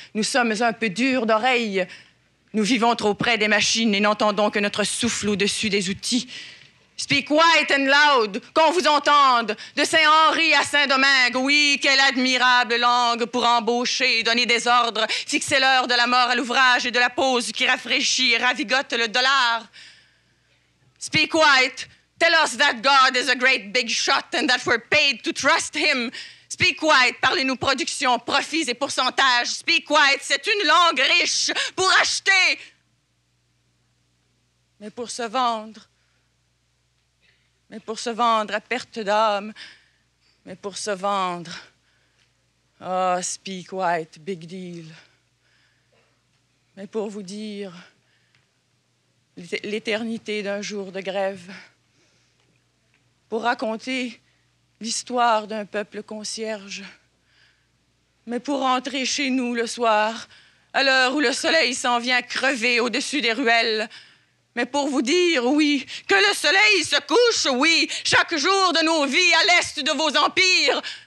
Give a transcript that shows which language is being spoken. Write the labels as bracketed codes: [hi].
[fr] Nous sommes un peu durs d'oreille. Nous vivons trop près des machines et n'entendons que notre souffle au-dessus des outils. [en] Speak white and loud, [fr] qu'on vous entende, de Saint-Henri à Saint-Domingue. Oui, quelle admirable langue pour embaucher, donner des ordres, fixer l'heure de la mort à l'ouvrage et de la pause qui rafraîchit et ravigote le dollar. [en] Speak white. Tell us that God is a great big shot and that we're paid to trust him. Speak white. [fr] Parlez-nous production, profits et pourcentages. Speak white. C'est une langue riche pour acheter, mais pour se vendre. Mais pour se vendre à perte d'âme. Mais pour se vendre. Ah, [en] speak white, big deal. [fr] Mais pour vous dire l'éternité d'un jour de grève, pour raconter l'histoire d'un peuple concierge, mais pour rentrer chez nous le soir, à l'heure où le soleil s'en vient crever au-dessus des ruelles, mais pour vous dire, oui, que le soleil se couche, oui, chaque jour de nos vies à l'est de vos empires.